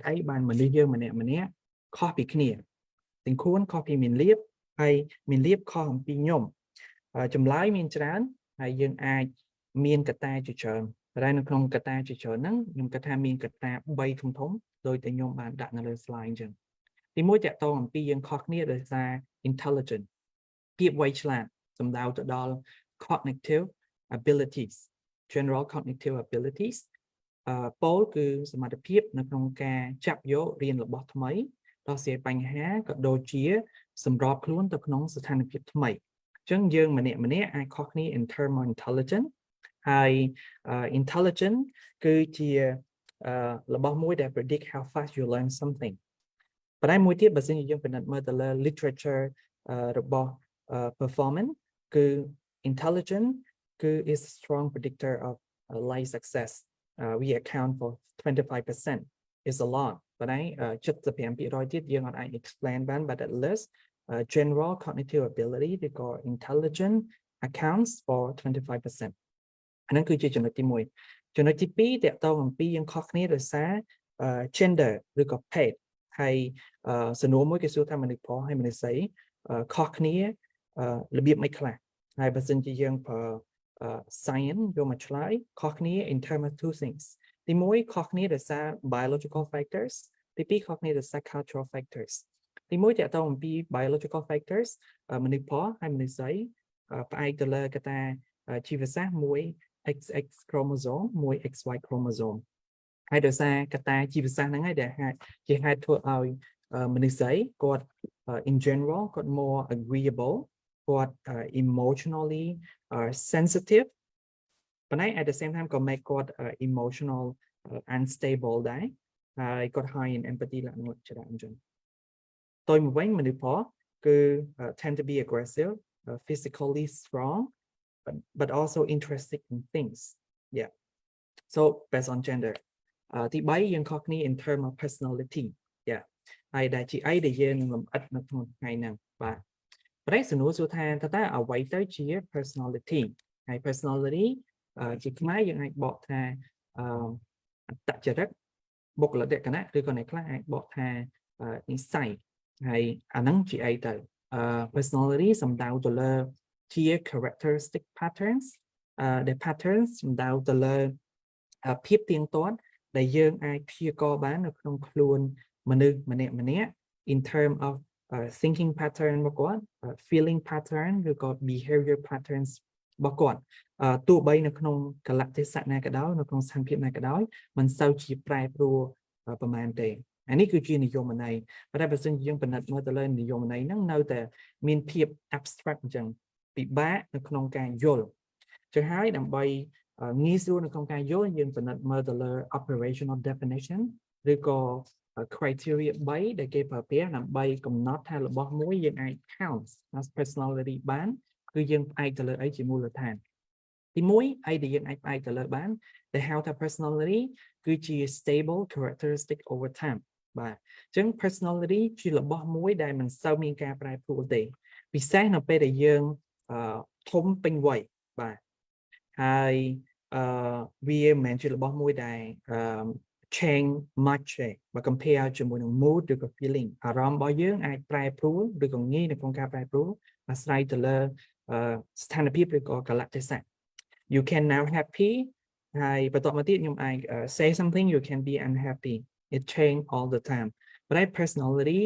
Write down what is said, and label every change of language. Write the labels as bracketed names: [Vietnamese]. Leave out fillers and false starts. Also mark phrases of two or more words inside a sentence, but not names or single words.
[Khmer] អីបានមនុស្សយើងម្នាក់ខុសពីគ្នាទាំងខ្លួនខុសពីមានលៀបហើយមានលៀបខុសអំពីខ្ញុំចម្លើយមានច្រើនហើយយើងអាចមានកត្តាជាច្រើនតែនៅក្នុងកត្តាជាច្រើនហ្នឹងខ្ញុំគិតថា មានកត្តា3ធំដោយតែខ្ញុំបានដាក់នៅលើ slide អញ្ចឹងទី1តកតងអំពីយើងខុសគ្នាដោយសារ intelligent ភាពវៃឆ្លាតសំដៅ ទៅដល់ [English] cognitive abilities general cognitive abilities [Khmer] ពោលគឺសមត្ថភាពនៅក្នុងការចាប់យករៀនរបស់ថ្មីដោះ ស្រាយបញ្ហាក៏ដូចជាសម្របខ្លួនទៅក្នុងស្ថានភាពថ្មីអញ្ចឹងយើងម្នាក់អាចខុសគ្នា [English] in term of intelligent [Khmer] ហើយ intelligent គឺជារបស់មួយដែល [English] predict how fast you learn something [Khmer] ប៉ុន្តែមួយទៀតបើសិនជាយើងពិនិត្យមើលទៅលើ literature របស់ performance គឺ intelligent គឺ [English] is a strong predictor of life success we account for 25% is a lot [Khmer] ប៉ុន្តែ 75% ទៀតយើងអាច explain បាន [English] but at least general cognitive ability [Khmer] ឬក៏ [English] intelligent accounts for 25% [Khmer] អាហ្នឹងគឺជាចំណុចទី1ចំណុចទី2តកតងអំពីយើងខុសគ្នាដោយសារ gender ឬក៏ ភេទហើយសំណួរមួយគេសួរថាមនុស្សប្រុសហើយមនុស្សស្រីខុសគ្នារបៀបមិនខ្លះហើយបើសិនជាយើងប្រើ science យកមកឆ្លើយខុសគ្នា [English] in terms of two things [Khmer] ទី1ខុសគ្នាដោយសារ [English] biological factors [Khmer] ទី2ខុសគ្នាដោយសារ [English] cultural factors [Khmer] ទី1តកតងអំពី [English] biological factors [Khmer] មនុស្សប្រុសហើយមនុស្សស្រីផ្អែកទៅលើកត្តាជីវសាស្ត្រមួយ [English] XX chromosome [Khmer] មួយ [English] XY chromosome [Khmer] ហើយដោយសារកត្តាជីវសាស្ត្រហ្នឹងហើយដែលជាហេតុធ្វើឲ្យមនុស្សស្រីគាត់ [English] in general [Khmer] គាត់ [English] more agreeable [Khmer] គាត់ [English] emotionally sensitive [Khmer] ប៉ុន្តែ [English] at the same time [Khmer] ក៏ make គាត់ [English] emotional unstable [Khmer] ដែរហើយគាត់ [English] high in empathy [Khmer] លក្ខណៈច្រើនអញ្ចឹងតើមកវិញមនុស្សប្រុសគឺ [English] tend to be aggressive physically strong but also interested in things yeah so based on gender [Khmer] ទី3យើងខុសគ្នា [English] in term of personality yeah [Khmer] ហើយដែលជាអីដែលយើងនឹងលម្អិតនៅក្នុងថ្ងៃហ្នឹងបាទប្រេសំណួរសួរថាតើអ្វីទៅជា personality ហើយ personality ជាខ្មែរយើងអាចបកថាអត្តចរិតបុគ្គលិកលក្ខណៈឬក៏អ្នកខ្លះអាចបក ថានិស្ស័យហើយអាហ្នឹងជាអីទៅpersonality សំដៅទៅលើជា [English] characteristic patterns [Khmer] ដែល patterns សំដៅទៅលើភាពទៀងទាត់ដែលយើងអាចព្យាករណ៍បាននៅក្នុងខ្លួនមនុស្សម្នាក់ [English] in term of thinking pattern [Khmer] របស់គាត់ feeling pattern ឬក៏ [English] behavior patterns [Khmer] របស់គាត់ទោះបីនៅក្នុងកលៈទេសៈណាក៏ដោយនៅក្នុងស្ថានភាពណាក៏ដោយមិនសូវជាប្រែប្រួលប្រមាណទេអានេះគឺជានិយមន័យ ប៉ុន្តែបើសិនជាយើងពិនិត្យមើលទៅលើនិយមន័យហ្នឹងនៅតែមានភាព abstract អញ្ចឹងពិបាកនៅក្នុងការយល់ចឹងហើយដើម្បីងាយស្រួលនៅក្នុងការយល់យើងពិនិត្យមើលទៅលើ operational definition ឬក៏ criteria 3ដែលគេប្រើប្រាស់ដើម្បីកំណត់ថារបស់មួយយើងអាច [English] count as personality [Khmer] បានគឺយើងផ្អែកទៅលើអីជាមូលដ្ឋានទី1អីដែលយើងអាចផ្អែកទៅលើបានដែលហៅថា personality គឺជា [English] stable characteristic over time [Khmer] បាទអញ្ចឹង personality ជារបស់មួយដែលមិនសូវមានការប្រែប្រួលទេពិសេសនៅពេលដែលយើងធំពេញវ័យបាទហើយវាមិនមែនជារបស់មួយដែល [English] change much [Khmer] ទេបើ compare ជាមួយនឹង mood ឬក៏ feeling អារម្មណ៍របស់យើងអាចប្រែប្រួលឬក៏ងាយនៅក្នុងការប្រែប្រួលអាស្រ័យទៅលើស្ថានភាពឬក៏ក [English] លៈទេសៈ you can now happy [Khmer] ហើយបន្ទាប់មកទៀតខ្ញុំអាច [English] say something you can be unhappy it change all the time but that personality